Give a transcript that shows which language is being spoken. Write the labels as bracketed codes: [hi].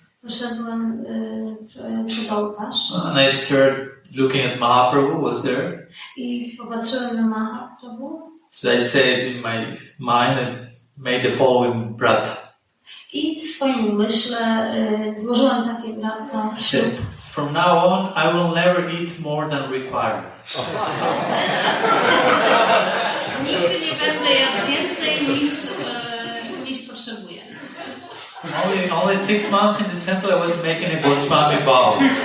[pl] Poszedłem przed ołtarz. [en] And I started looking at Mahaprabhu, was there. [pl] I popatrzyłem na Mahaprabhu. [en] So I said in my mind and made the following brat. [pl] I w swoim umyśle złożyłem takie brata ślub. [en] From now on, I will never eat more than required. [pl] Nigdy nie będę jadł więcej niż potrzebuję. [en] Only 6 months in the temple, I was making a Goswami vows.